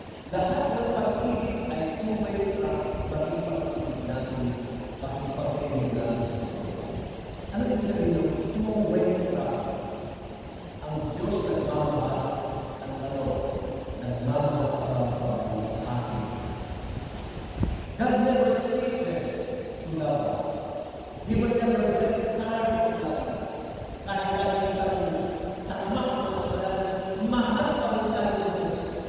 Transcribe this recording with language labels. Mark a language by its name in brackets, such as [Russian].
[Filipino] Lahat ng pag-ibig ay two-way traffic, maging pag-ibig natin, bakit pag-ibig natin sa Panginoon. Ano yung sabihin ng two-way traffic? Ang Diyos nagmamahal, ang nagmamahal sa akin. [English] God never ceases to love us. He will never get tired of loving us. [Filipino] Kahit tayo isang tamak ng kasalanan, mahal pa rin tayo ng Diyos.